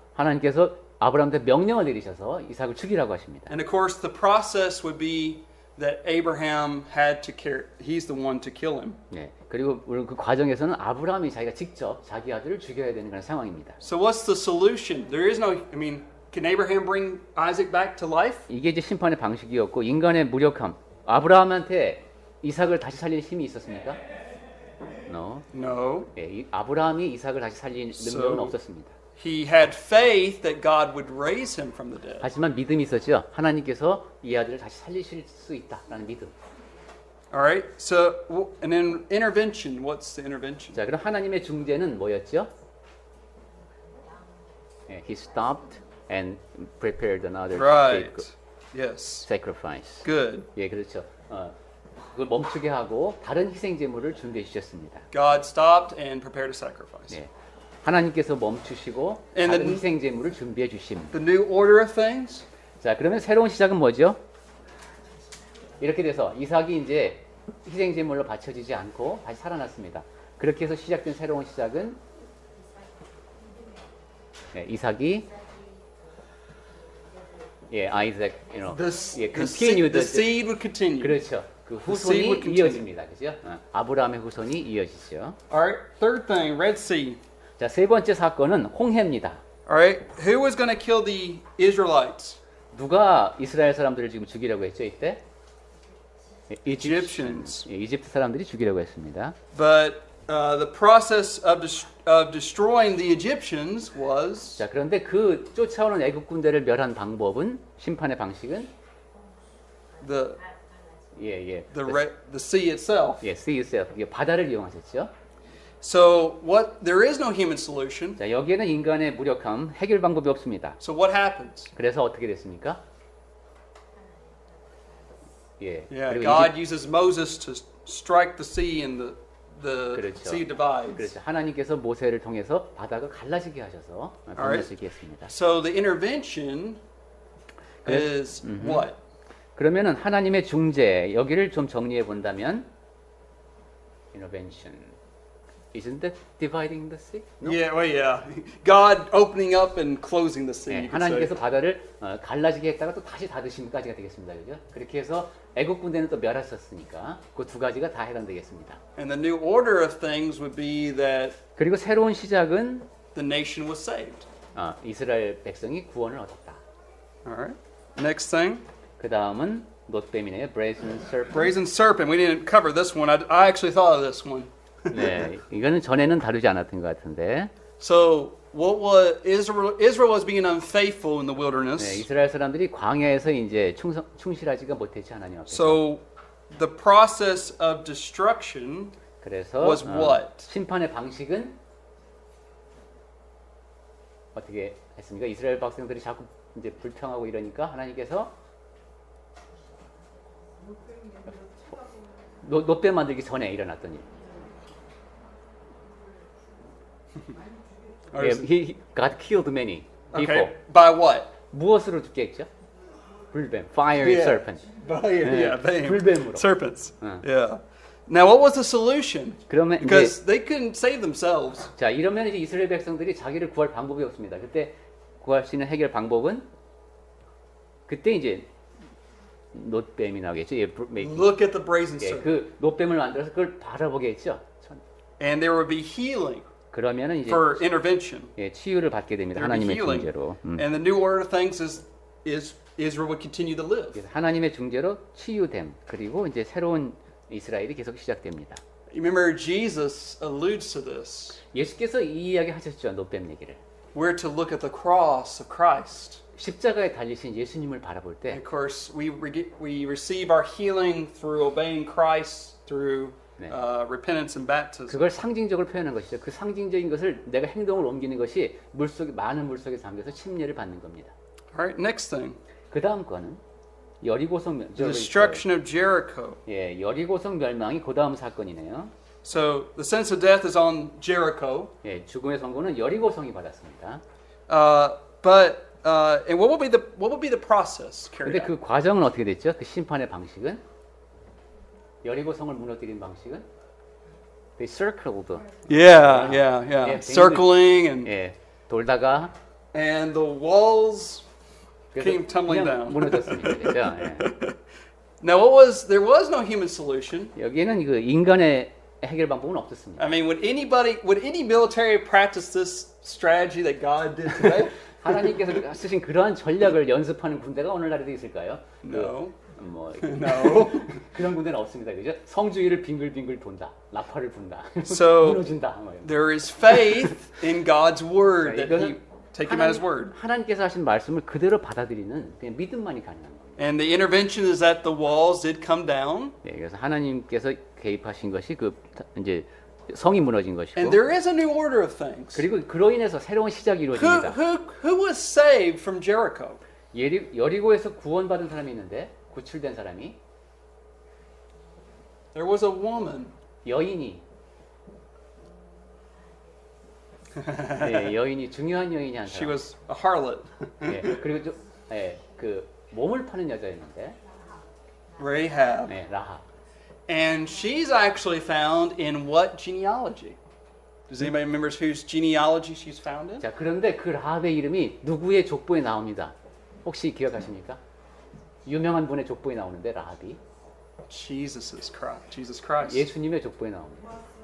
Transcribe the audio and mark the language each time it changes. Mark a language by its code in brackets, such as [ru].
[ko] 하나님께서 아브라함한테 명령을 내리셔서 이삭을 죽이라고 하십니다. [en] And of course, the process would be that Abraham had to care. He's the one to kill him. [ko] 네, 그리고 물론 그 과정에서는 아브라함이 자기가 직접 자기 아들을 죽여야 되는 그런 상황입니다. [en] So what's the solution? There is no. I mean, can Abraham bring Isaac back to life? [ko] 이게 이제 심판의 방식이었고 인간의 무력함. 아브라함한테 이삭을 다시 살릴 힘이 있었습니까? [en] No. No. [ko] 예, 아브라함이 이삭을 다시 살릴 능력은 없었습니다. [en] He had faith that God would raise him from the dead. [ko] 하지만 믿음이 있었죠. 하나님께서 이 아들을 다시 살리실 수 있다라는 믿음. [en] All right. So, and then intervention. What's the intervention? [ko] 자, 그럼 하나님의 중재는 뭐였죠? [en] 예, he stopped and prepared another Right. Yes. sacrifice. Good. [ko] 예, 그렇죠. 그걸 멈추게 하고 다른 희생 제물을 준비해 주셨습니다. [en] God stopped and prepared a sacrifice. [ko] 예. 하나님께서 멈추시고 [en] And [ko] 다른 [en] the- [ko] 희생 제물을 준비해 주심. [en] The new order of things. [ko] 자, 그러면 새로운 시작은 뭐죠? 이렇게 돼서 이삭이 이제 희생 제물로 바쳐지지 않고 다시 살아났습니다. 그렇게 해서 시작된 새로운 시작은 이삭이 아이작, continue [en] the seed would continue. [ko] 그렇죠. 그 [en] The seed would continue. [ko] 이어집니다. 그죠? 아브라함의 후손이 이어지죠. [en] All right. Third thing, Red Sea. [ko] 자, 세 번째 사건은 홍해입니다. [en] All right. Who was going to kill the Israelites? [ko] 누가 이스라엘 사람들을 지금 죽이려고 했죠, 이때? [en] Egyptians. [ko] 예, 이집트 사람들이 죽이려고 했습니다. [en] But the process of destroying the Egyptians was [ko] 자, 그런데 그 쫓아오는 애국 군대를 멸한 방법은 심판의 방식은 [en] the the sea itself. sea itself, [ko] 이게 바다를 이용하셨죠. [en] So there is no human solution. [ko] 자, 여기에는 인간의 무력함, 해결 방법이 없습니다. [en] So what happens? [ko] 그래서 어떻게 됐습니까? 예. [en] Yeah, [ko] 그리고 [en] God uses Moses to strike the sea and the [ko] 그렇죠. [en] sea divides. [ko] 그렇죠. 하나님께서 모세를 통해서 바다가 갈라지게 하셔서 건너시게 했습니다. [en] So the intervention is what? [ko] 그러면은 하나님의 중재 여기를 좀 정리해 본다면 [en] intervention isn't that dividing the sea? No? Yeah. God opening up and closing the sea. [ko] 네, [en] You could say. [ko] 하나님께서 바다를 갈라지게 했다가 또 다시 닫으심까지가 되겠습니다. 그죠? 그렇게 해서 애국 군대는 또 멸했었으니까 그 두 가지가 다 해당되겠습니다. [en] And the new order of things would be that [ko] 그리고 새로운 시작은 [en] the nation was saved. [ko] 이스라엘 백성이 구원을 얻었다. [en] All right. Next thing, [ko] 그 다음은 놋뱀이네요. [en] brazen serpent. brazen serpent. We didn't cover this one. I actually thought of this one. [ko] 네, 이거는 전에는 다루지 않았던 것 같은데. [en] So what was Israel was being unfaithful in the wilderness. [ko] 네, 이스라엘 사람들이 광야에서 이제 충실하지가 못했지 하나님 앞에서. [en] So the process of destruction [ko] 그래서 [en] was what? [ko] 심판의 방식은 어떻게 했습니까? 이스라엘 백성들이 자꾸 이제 불평하고 이러니까 하나님께서 노뱀 만들기 전에 일어났던 일. [en] He got killed many people. Okay. By what? [ko] 무엇으로 죽겠죠? 불뱀, fiery [en] Yeah. serpent. Yeah, they [ko] 불뱀으로. [en] serpents. Uh. Yeah. Now, what was the solution? [ko] 그러면 [en] Because [ko] 이제, [en] they couldn't save themselves. [ko] 자 이러면 이제 이스라엘 백성들이 자기를 구할 방법이 없습니다. 그때 구할 수 있는 해결 방법은 그때 이제 노뱀이 나오겠죠. 예, [en] Look at the brazen [ko] 예, [en] serpent. [ko] 그 노뱀을 만들어서 그걸 바라보겠죠. [en] And there would be healing [ko] 그러면은 이제 [en] for intervention. [ko] 예, 치유를 받게 됩니다. [en] There would be healing. [ko] 중재로. [en] And the new order of things is Israel would continue to live. [ko] 그래서 하나님의 중재로 치유됨 그리고 이제 새로운 이스라엘이 계속 시작됩니다. [en] Remember, Jesus alludes to this. [ko] 예수께서 이 이야기 하셨죠. 노뱀 얘기를. [en] We're to look at the cross of Christ. [ko] 십자가에 달리신 예수님을 바라볼 때 [en] Of course, we receive our healing through obeying Christ through [ko] 네. [en] repentance and baptism. [ko] 그걸 상징적으로 표현한 것이죠. 그 상징적인 것을 내가 행동을 옮기는 것이 많은 물속에 잠겨서 침례를 받는 겁니다. [en] All right, next thing. [ko] 그 다음 거는 여리고성 [en] The destruction of Jericho. [ko] 예, 여리고성 멸망이 그 다음 사건이네요. [en] So the sentence of death is on Jericho. [ko] 예, 죽음의 선고는 여리고성이 받았습니다. [en] And what will be the process carried [ko] 근데 [en] out? [ko] 그 과정은 어떻게 됐죠? 그 심판의 방식은 여리고성을 무너뜨린 방식은 [en] they circled. Yeah. Yeah, Circling [ko] 예, 돌다가 [en] and the walls [ko] 그래서 [en] came tumbling [ko] 그냥 [en] down. [ko] 무너졌습니다. 그렇죠? 예. [en] Now, there was no human solution. [ko] 여기에는 그 인간의 해결 방법은 없었습니다. [en] I mean, would any military practice this strategy that God did today? [ko] 하나님께서 쓰신 그러한 전략을 연습하는 군대가 오늘날에도 있을까요? [en] No. [ko] 뭐 [en] No. [ko] 그런 군대는 없습니다. 그죠? 성주위를 빙글빙글 돈다. 나팔을 분다. [en] So [ko] 무너진다. 뭐 이런. [en] there is faith in God's word that [ko] 이거는 [en] He take Him at His word, [ko] 하나님께서 하신 말씀을 그대로 받아들이는 그냥 믿음만이 가능한 겁니다. [en] and the intervention is that the walls did come down, [ko] 네, 그래서 하나님께서 개입하신 것이 그 이제 성이 무너진 것이고, [en] and there is a new order of things. [ko] 그리고 그로 인해서 새로운 시작이 이루어집니다. [en] Who was saved from Jericho? [ko] 여리고에서 구원받은 사람이 있는데 구출된 사람이 [en] There was a woman. [ko] 여인이 네, 여인이 중요한 여인이 한 [en] She [ko] 사람. [en] was a harlot. [ko] 예, 그리고 그 몸을 파는 여자였는데 [en] Rahab. [ko] 네, 라합. [en] And she's actually found in what genealogy? Does anybody remember whose genealogy she's found in? [ko] 자, 그런데 그 라합의 이름이 누구의 족보에 나옵니다. 혹시 기억하십니까? 유명한 분의 족보에 나오는데 라합이 [en] Jesus Christ. [ko] 예수님의 족보에 나옵니다.